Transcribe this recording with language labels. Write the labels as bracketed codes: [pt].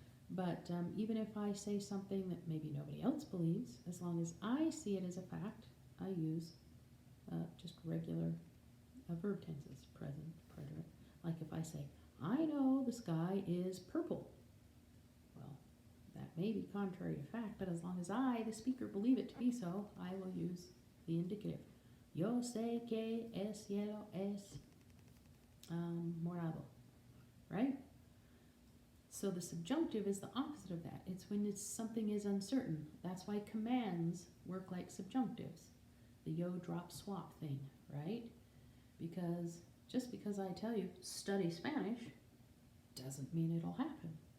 [en] But even if I say something that maybe nobody else believes, as long as I see it as a fact, I use just regular verb tenses, present, preterite. Like if I say, I know the sky is purple. Well, that may be contrary to fact, but as long as I, the speaker, believe it to be so, I will use the indicative. [es] Yo sé que el cielo es morado, [en] right? So the subjunctive is the opposite of that. It's when something is uncertain. That's why commands work like subjunctives. The yo, drop, swap thing, right? Because just because I tell you study Spanish doesn't mean it'll happen.